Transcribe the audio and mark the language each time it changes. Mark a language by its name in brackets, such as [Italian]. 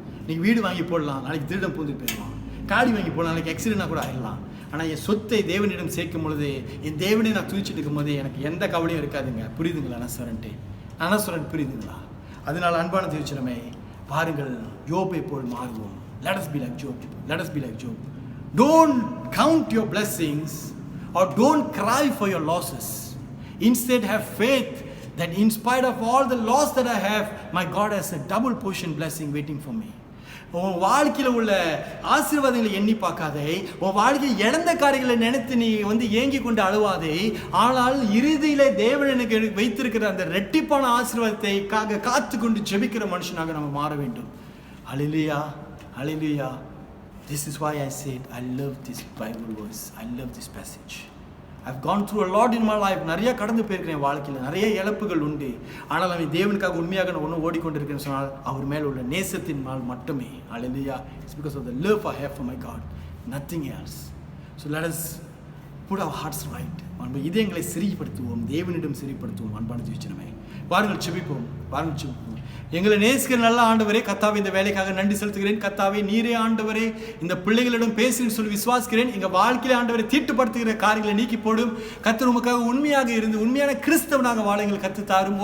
[Tamil] இன்னைக்கு வீடு வாங்கி போடலாம், நாளைக்கு திருடம் பூந்து போயிடலாம். காடி வாங்கி போடலாம், நாளைக்கு ஆக்சிடென்ட்டாக கூட ஆகிடலாம். ஆனால் என் சொத்தை தேவனிடம் சேர்க்கும் பொழுது, என் தேவனை நான் துதிச்சுட்டு இருக்கும் போது எனக்கு எந்த கவலையும் இருக்காதுங்க. புரியுதுங்களா? நான் சொல்றேன் புரியுதுங்களா? அதனால் அன்பான தேவச்சனமே, பாருங்கள், யோபை போல் மாறுவோம். [English] Let us be like Job. Let us be like Job. Don't count your blessings or don't cry for your losses. Instead, have faith that in spite of all the loss that I have, my God has a double portion blessing waiting for me. [Tamil] உன் வாழ்க்கையில் உள்ள ஆசீர்வாதங்களை எண்ணி பார்க்காதே. உன் வாழ்க்கையில் இழந்த காரியங்களை நினைத்து நீ ஏங்கி கொண்டு அழுவாதே. ஆனால் இறுதியிலே தேவன் எனக்கு வைத்திருக்கிற அந்த ரெட்டிப்பான ஆசீர்வாதத்தை காத்து கொண்டு ஜெபிக்கிற மனுஷனாக நம்ம மாற வேண்டும். ஹல்லேலூயா, ஹல்லேலூயா. [English] This is why I said I love this Bible verse. I love this passage. I've gone through a lot in my life. [Tamil] நிறைய கடந்து போயிருக்கிறேன் வாழ்க்கையில், நிறைய இழப்புகள் உண்டு. ஆனால் அவன் தேவனுக்காக உண்மையாக நான் ஒன்று ஓடிக்கொண்டிருக்கேன்னு சொன்னால் அவர் மேல் உள்ள நேசத்தின் மேல் மட்டுமே. [English] Hallelujah. It's because of the love I have for my God. Nothing else. So let us put our hearts right. [Tamil] இதயங்களை சிறிப்படுத்துவோம், தேவனிடம் சிறிப்படுத்துவோம். அன்பான ஜீவிச்சனமே, வாருங்கள் செபிப்போம், வாருங்கள் செபிப்போம். எங்களை நேசிக்கிற நல்ல ஆண்டவரே, கர்த்தாவே இந்த வேலைக்காக நன்றி செலுத்துகிறேன். கர்த்தாவே நீரே ஆண்டவரே இந்த பிள்ளைகளிடம் பேசுன்னு சொல்லி விசுவாசிக்கிறேன். எங்கள் வாழ்க்கையில ஆண்டவரை தீட்டுப்படுத்துகிற காரியங்களை நீக்கி போடும். கர்த்தர் உமக்காக உண்மையாக இருந்து உண்மையான கிறிஸ்தவனாக வாழ எங்கள் கற்றுத்தாரும்.